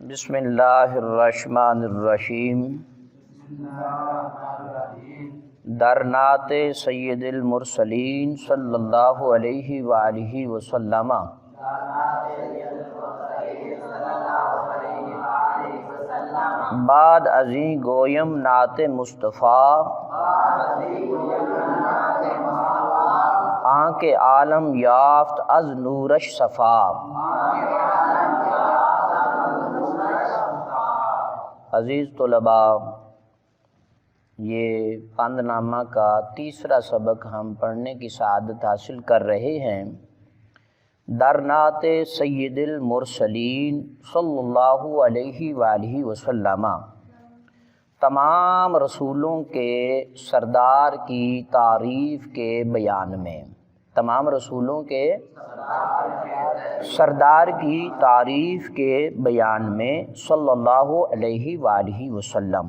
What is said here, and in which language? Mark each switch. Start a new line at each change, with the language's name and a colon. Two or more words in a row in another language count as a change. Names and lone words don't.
Arabic: بسم اللہ الرحمن الرحیم۔
Persian: در نعت سید المرسلین
Arabic: صلی اللہ علیہ وآلہ وسلم۔
Persian: بعد ازیں گویم نعت مصطفیٰ، آنکھ عالم یافت از نورش صفا۔
Urdu: عزیز طلباء، یہ پند نامہ کا تیسرا سبق ہم پڑھنے کی سعادت حاصل کر رہے ہیں۔
Persian: در نعت سید المرسلین
Arabic: صلی اللہ علیہ وآلہ وسلم،
Urdu: تمام رسولوں کے سردار کی تعریف کے بیان میں، تمام رسولوں کے سردار کی تعریف کے بیان میں
Arabic: صلی اللہ علیہ وآلہ وسلم۔